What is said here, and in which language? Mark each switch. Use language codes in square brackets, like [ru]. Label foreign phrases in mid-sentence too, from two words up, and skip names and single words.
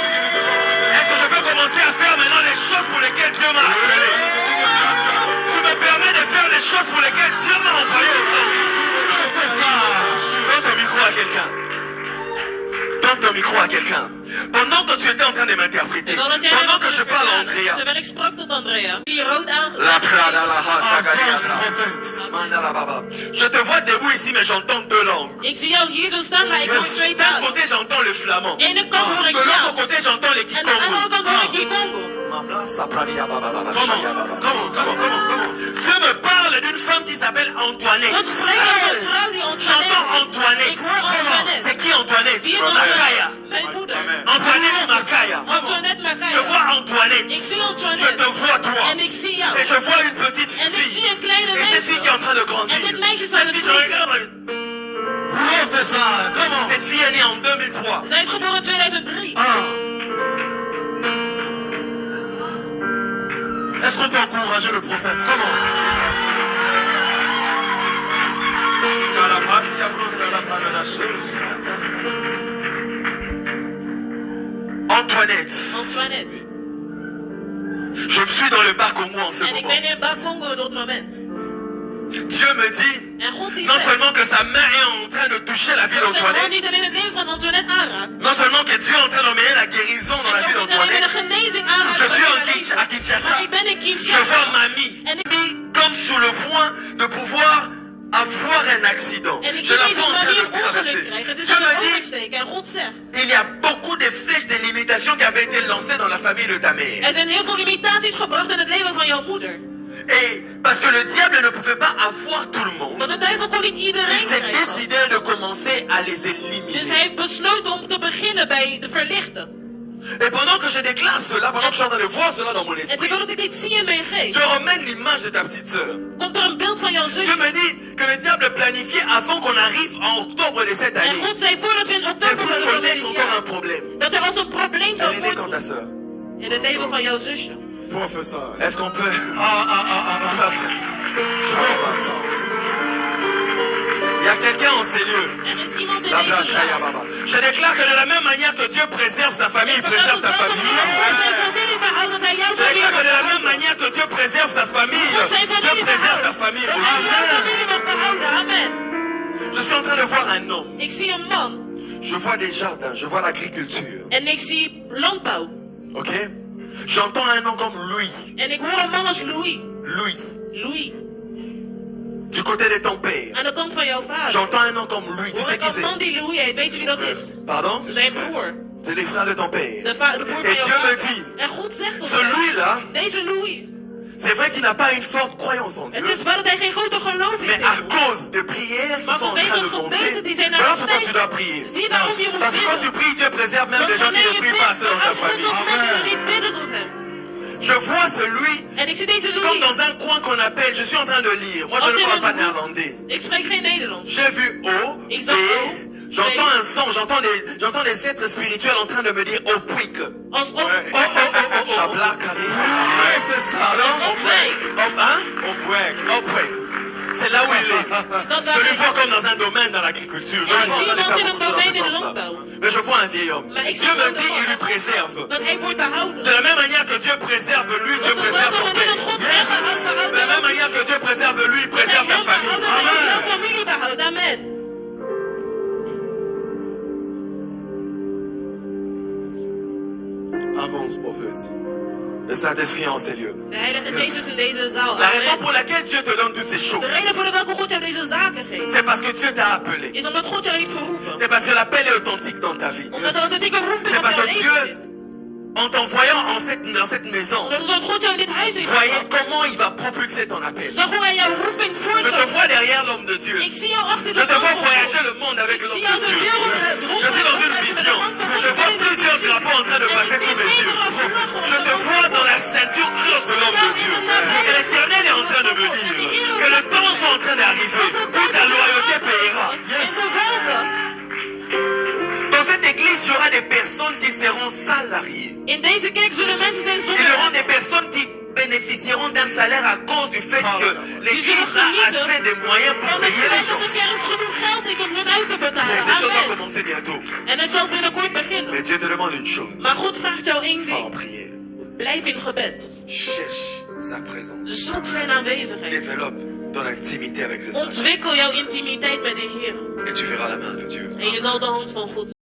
[fr] Est-ce que je peux commencer à faire maintenant les choses pour lesquelles Dieu m'a appelé? Tu me permets de faire les choses pour lesquelles Dieu m'a envoyé au monde. Je fais ça. Donne ton micro à quelqu'un. Donne ton micro à quelqu'un. Pendant que tu étais en train de m'interpréter, Pendant que je parle à Andrea. [nl] Terwijl ik sprak tot Andrea. Die rood [fr] La Prada, la Avance, Hasa, prophète. Mandala Baba. Je te vois debout ici, mais j'entends deux langues. [nl] Ik zie jou hier zo staan, maar ik hoor twee [fr] D'un [nl] talen. [fr] côté, j'entends le flamand. [nl] Aan de ene kant hoor ik [fr] De l'autre [nl] Jans. [fr] côté, j'entends les [nl] En aan de andere kant hoor ik Kikongo. Kikongo. [fr] Comment? Dieu me parle d'une femme qui s'appelle Antoinette. [nl] God spreekt over een vrouw die [fr] J'entends Antoinette. Antoinette. [nl] Ik hoor Antoinette. [fr] C'est qui Antoinette? [nl] Wie is Makaya. Antoinette? Mijn moeder. Antoinette Makaya. Antoinette [fr] Je Makaya. vois Antoinette. [nl] Ik zie [fr] Je Antoinette. te vois toi. [nl] En ik zie jou. [fr] Et je vois une petite [nl] En ik zie [fr] fille. [nl] een kleine [fr] Et cette fille qui est en [nl] meisje. [fr] train de grandir. [nl] En dit meisje is aan [fr] Cette [nl] het [fr] fille, je [nl] groeien. [fr] regarde. Professeur, comment? Cette fille est née en 2003. [nl] Zij is geboren in 2003. [fr] Est-ce qu'on peut encourager le prophète? Comment? Antoinette. Antoinette. Je suis dans le bas Congo en ce [nl] En ik [fr] moment. [nl] ben in Bakongo op dat moment. [fr] Dieu me dit [nl] En God die [fr] non [nl] zegt [fr] seulement que sa main est en train de toucher la vie [nl] dat zijn God [fr] d'Antoinette, [nl] niet alleen het leven van Antoinette aanraakt. [fr] non seulement que Dieu est en train d'emmener la guérison dans la [nl] En [fr] vie [nl] God niet alleen de [fr] d'Antoinette, [nl] genezing aanraakt. [fr] je suis [nl] in [fr] à [nl] haar leven. [fr] Kinshasa, [nl] Maar ik ben in [fr] je vois [nl] Kinshasa. [fr] mamie [nl] En ik, [fr] comme sur le point de pouvoir avoir un accident. [nl] en ik [fr] Je [nl] zie [fr] la [nl] deze [fr] vois en train [nl] manier [fr] de [nl] een ongeluk [fr] traverser. [nl] krijgen. Ze is [fr] Dieu [nl] aan [fr] me [nl] het [fr] dit, [nl] oversteken. En God zegt, [fr] il y a beaucoup de flèches, de limitations qui avaient été lancées dans la famille de ta mère. [nl] er zijn heel veel limitaties gebracht in het leven van jouw moeder. [fr] Et parce que le diable ne pouvait pas avoir tout le monde, [nl] Want de duivel kon niet [fr] il [nl] iedereen [fr] s'est [nl] krijgen. [fr] décidé de commencer à les [nl] Dus [fr] éliminer. [nl] hij heeft besloten om te beginnen bij de verlichten. [fr] Et pendant que je déclare cela, pendant que je suis en train de voir cela dans mon [nl] En [fr] esprit, [nl] terwijl ik dit zie in mijn geest, [fr] je ramène l'image de ta petite sœur. [nl] komt er een beeld van jouw [fr] Dieu [nl] zusje. [fr] me dit que le diable planifiait avant qu'on arrive en octobre de cette [nl] En [fr] année. [nl] God zei voordat we in [fr] Elle [nl] oktober [fr] puisse [nl] zouden komen [fr] connaître [nl] dit [fr] encore un [nl] jaar, [fr] problème. [nl] dat er als een probleem zou [fr] Elle est née quand ta [nl] voortkomen [fr] sœur. [nl] in het leven van jouw zusje. [fr] Professeur. Est-ce qu'on peut... Professeur. Il y a quelqu'un en ces lieux. [nl] Er is iemand in [fr] La [nl] deze [fr] Blanche Shaya [nl] zaal. Baba. [fr] Je déclare que de la même manière que Dieu préserve sa famille, il préserve ta famille. Je déclare que de la même manière que Dieu préserve sa famille, Dieu préserve ta famille aussi. Amen. Je suis en train de voir un homme. [nl] Ik zie een man [fr] Je vois des jardins, je vois l'agriculture. [nl] en ik zie landbouw. [fr] Ok? J'entends un nom comme Louis. [nl] En ik hoor een man als Louis. Louis. Louis, [fr] Du côté de ton père. [nl] aan de kant van jouw vader. [fr] J'entends un nom comme Louis. Tu [nl] Hoor [fr] sais [nl] ik [fr] qui [nl] als [fr] c'est? [nl] man die Louis heet. Weet je wie dat is? [fr] Pardon? [nl] Zijn broer. [fr] C'est les frères de ton père. [nl] De broer van [fr] Et [nl] jouw [fr] Dieu me [nl] vader. [fr] dit, [nl] En God zegt tot [fr] ce [nl] mij, [fr] Louis-là, [nl] deze Louis. [fr] c'est vrai qu'il n'a pas une forte croyance en Dieu. [nl] Het is waar dat hij geen grote geloof [fr] Mais [nl] in [fr] à [nl] heeft. [fr] cause des prières qui [nl] Maar [fr] sont en train [nl] vanwege [fr] de [nl] de gebeden die zijn [fr] monter, [nl] naar [fr] voilà [nl] de [fr] pourquoi tu [nl] stijgen. [fr] dois prier. [nl] Zie je waarom je moet [fr] Parce que quand tu [nl] bidden? [fr] pries, Dieu préserve même des gens qui ne prient pas assez dans ta [nl] God [fr] famille. [nl] soms mensen die niet bidden tot hem. [fr] Je vois celui [nl] En ik zie deze [fr] comme [nl] Louis. [fr] dans un coin qu'on appelle, je suis en train de lire, moi je ne parle pas néerlandais. [nl] Ik spreek geen Nederlands. [fr] J'ai vu O, Ils B, ont- j'entends un son, j'entends des êtres spirituels en train de me dire Opwik. [nl] Als op. Chabla Kane. [fr] Professeur. Pardon? Opwijk. Opwik. C'est là où il est. [nl] Dat [fr] Je le vois [nl] daar [fr] comme dans un domaine dans l'agriculture. Je [nl] En [fr] le [nl] ik [fr] vois [nl] zie [fr] en train de [nl] iemand [fr] faire [nl] in een [fr] beaucoup de [nl] domein in de [fr] choses dans ce [nl] landbouw. [fr] sens-là. Mais je vois un vieil homme. [nl] Maar ik [fr] Dieu [nl] zie [fr] me [nl] ook [fr] dit, il lui préserve. [nl] dat hij wordt behouden. [fr] De la même manière que Dieu préserve lui, Dieu [nl] Op [fr] préserve [nl] dezelfde [fr] ton [nl] manier [fr] père. [nl] dat God hem behoudt, [fr] De la même manière que Dieu préserve lui, il préserve ta famille. [nl] Jouw familie behoudt. [fr] Amen. Avance, prophète. Le Saint-Esprit en ces lieux. [nl] De Heilige Geest is in deze zaal. [fr] La raison Amen. pour laquelle Dieu te donne toutes ces choses, [nl] De reden voor de welke God jou deze zaken geeft, [fr] c'est parce que Dieu t'a appelé. [nl] is omdat God jou heeft geroepen. [fr] C'est parce que l'appel est authentique dans ta vie. [nl] Omdat er authentieke roeping [fr] C'est [nl] op [fr] parce [nl] jouw [fr] que [nl] leven [fr] Dieu, [nl] zit. [fr] en t'envoyant dans cette maison, [nl] Omdat God jou in dit huis heeft [fr] voyez [nl] gebracht. [fr] comment il va propulser ton appel. [nl] Zag hoe hij jouw roeping voort [fr] Je te [nl] zou. [fr] vois derrière l'homme de Dieu. [nl] Ik zie jou achter [fr] Je [nl] de [fr] te vois [nl] tafel. [fr] voyager le monde avec [nl] Ik [fr] l'homme [nl] zie jou [fr] de [nl] de [fr] Dieu. [nl] wereld [fr] Je suis dans une vision. Je vois plusieurs drapeaux en train de passer sous mes yeux. Je te vois dans la ceinture creuse de l'homme de Dieu. Et l'Éternel est en train de me dire que le temps est en train d'arriver où ta loyauté payera. [nl] En te welke. [fr] Dans cette église, il y aura des personnes qui seront salariées. [nl] In deze kerk zullen mensen zijn [fr] Il y [nl] zonder. [fr] aura des personnes qui bénéficieront d'un salaire à cause du fait que l'église a assez de moyens pour [nl] Omdat [fr] payer [nl] je [fr] les [nl] weet dat de [fr] gens. [nl] kerk genoeg geld heeft om hun uit te [fr] Mais [nl] betalen. [fr] ces choses vont [nl] Amen. [fr] commencer bientôt. [nl] En het zal binnenkort beginnen. [fr] Mais Dieu te demande une chose. [nl] Maar God vraagt jou één [fr] Va en [nl] ding. [fr] prière. [nl] Blijf in gebed. [fr] Cherche sa présence. [nl] Zoek zijn aanwezigheid. [fr] Développe ton intimité avec le Seigneur. [nl] Ontwikkel jouw intimiteit met de Heer. [fr] Et tu verras la main de Dieu. [nl] En je zal de hand van God